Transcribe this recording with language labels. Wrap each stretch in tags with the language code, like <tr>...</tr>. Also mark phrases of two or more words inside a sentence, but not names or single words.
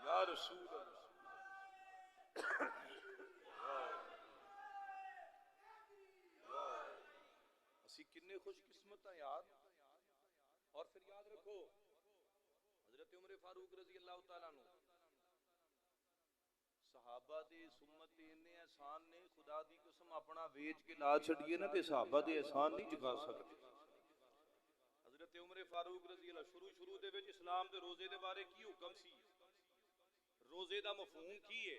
<pa>رسول اسی کنے خوش قسمت ہیں یار. اور پھر یاد رکھو حضرت عمر فاروق</pa> <ar>رضي الله تعالى عنه</ar> <pa>صحابہ دے سنت اِنّے احسان نے خدا دی قسم اپنا ویچ کے لا چھڈیے نا تے صحابہ دے احسان نہیں چکا سکتے. حضرت عمر فاروق</pa> <ar>رضي الله</ar> <pa>شروع دے وچ اسلام دے روزے دے بارے کی حکم سی. روزے دا مفہوم کی ہے?</pa>